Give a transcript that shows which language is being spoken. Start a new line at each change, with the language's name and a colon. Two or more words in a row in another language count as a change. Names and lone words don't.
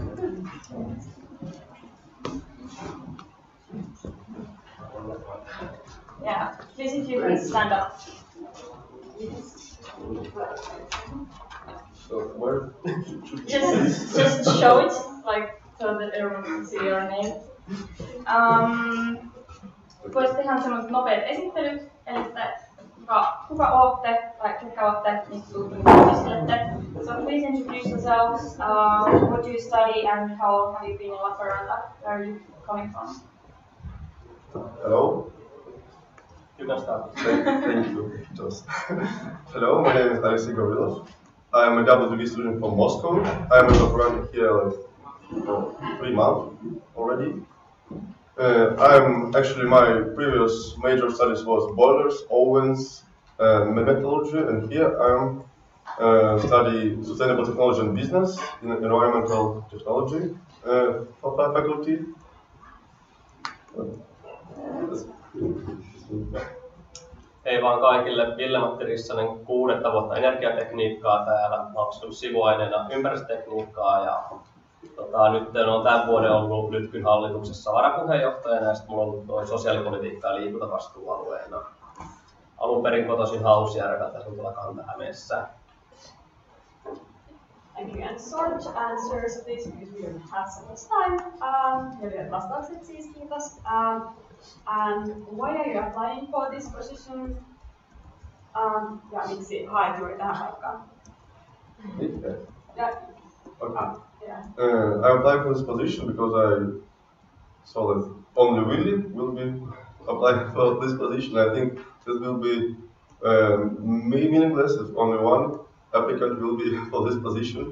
English: Yeah, please if you can stand up. So where? just show it, like so that everyone can see your name.
Finnish: Voisit tehdä sellaiset nopeat esittelyt, eli kuka ootte tai ketkä ootte, niin esittelette.
English: So please introduce yourselves, what do you study and how long have you been in Lappeenranta? Where are you coming from? Hello. You can start. Thank you. Just. Hello, my name is Alexey Gavrilov. I am a WTV student from Moscow. I am a doctorand here like for 3 months already. My previous major studies was boilers, ovens, metallurgy, and here I am study sustainable technology and business in environmental technology faculty.
Finnish: Hei vaan kaikille, Ville-Matti Rissanen, 6. vuotta energiatekniikkaa täällä. Mä oon opiskellut sivuaineena ympäristötekniikkaa ja nyt olen tämän vuoden ollut Lytkyn hallituksessa varapuheenjohtajana ja sitten mulla on ollut toi sosiaalipolitiikka ja liikuntavastuualueena. Alun perin kotoisin Hausjärveltä, se on tuolla Kanta-Hämeessä.
English: Thank you. And short answers, please, because we don't have so much time.
Finnish: Lyhyet vastaukset siis, kiitos.
English: And why are you applying for this position?
Finnish: Ja miksi haet juuri tähän paikkaan?
English: Yeah. Okay. I applied for this position because I saw that only Willie will be applying for this position. I think this will be meaningless if only one applicant will be for this position.